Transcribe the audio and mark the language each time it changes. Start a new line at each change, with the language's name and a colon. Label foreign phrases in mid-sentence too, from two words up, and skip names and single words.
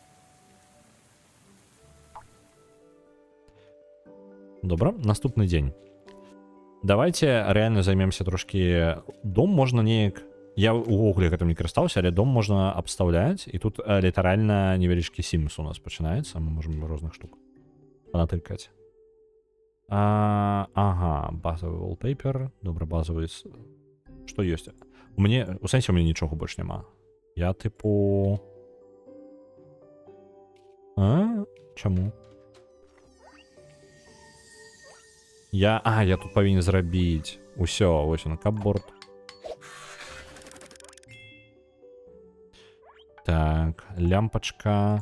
Belarusian: Добра, наступны дзень. Давайте рэальна займемся трошкі... Дом можна неяк... Я ўвогуле гэтым не карыстаўся, але дом можна абстаўляць, і тут літаральна невялічкі Sims у нас пачынаецца, мы можам розных штук панатыкаць. Ага, базовый wallpaper, добра, базовый... Што ёсць? У сэнсе у мяне нічога больш няма. Я тыпу... Чаму? Я тут павінен зрабіць. Усё, вось он, капборд. Так, лямпачка.